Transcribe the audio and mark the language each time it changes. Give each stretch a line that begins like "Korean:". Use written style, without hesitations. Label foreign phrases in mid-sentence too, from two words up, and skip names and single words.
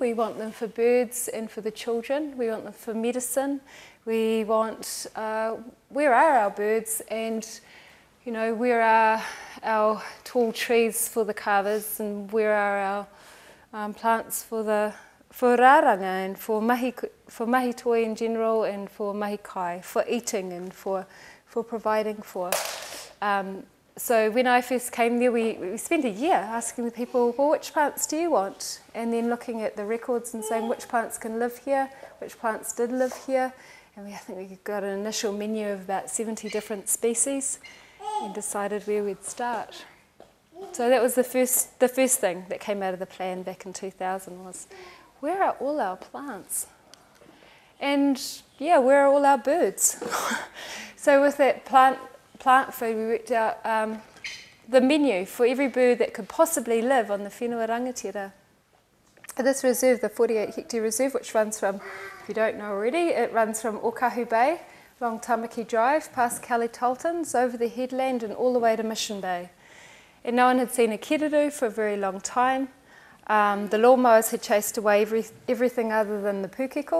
English: We want them for birds and for the children. We want them for medicine. We want, where are our birds, and you know, where are our tall trees for the carvers, and where are our plants for rāranga and for
Māori: mahi toi
English: in general, and for
Māori: mahi kai,
English: for eating and for providing for. So when I first came there, we spent a year asking the people, well, which plants do you want? And then looking at the records and saying which plants can live here, which plants did live here. And I think we got an initial menu of about 70 different species and decided where we'd start. So that was the first thing that came out of the plan back in 2000 was, where are all our plants? And yeah, where are all our birds? So with that plant food, we worked out the menu for every bird that could possibly live on the
Māori: whenua rangatira.
English: This reserve, the 48 hectare reserve, which runs from, if you don't know already, it runs from Ōkahu Bay, along Tamaki Drive, past Kelly Toltons, over the headland and all the way to Mission Bay. And no one had seen a kiriru for a very long time. The lawnmowers had chased away everything other than the pūkeko.